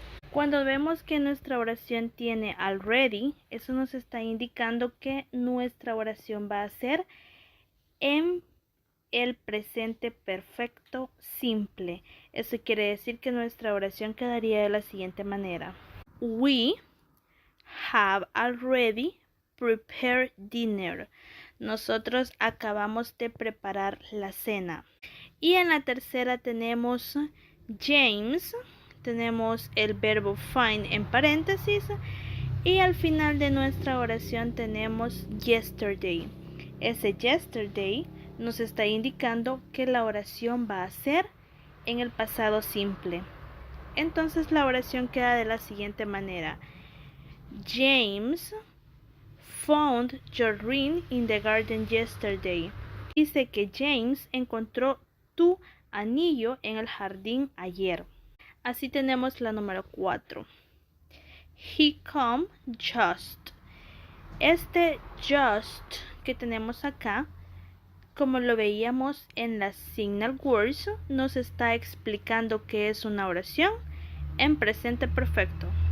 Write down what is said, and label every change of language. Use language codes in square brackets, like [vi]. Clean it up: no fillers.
[es] Cuando vemos que nuestra oración tiene already, eso nos está indicando que nuestra oración va a ser en el presente perfecto simple. Eso quiere decir que nuestra oración quedaría de la siguiente manera. [en] We have already prepared dinner. [es] Nosotros acabamos de preparar la cena. Y en la tercera tenemos James. Tenemos el verbo find en paréntesis. Y al final de nuestra oración tenemos yesterday. Ese yesterday nos está indicando que la oración va a ser en el pasado simple. Entonces la oración queda de la siguiente manera. [en] James found your ring in the garden yesterday. [es] Dice que James encontró tu anillo en el jardín ayer. Así tenemos la número 4. [en] He come just. [es] Este just que tenemos acá, como lo veíamos en las signal words, nos está explicando que es una oración en presente perfecto.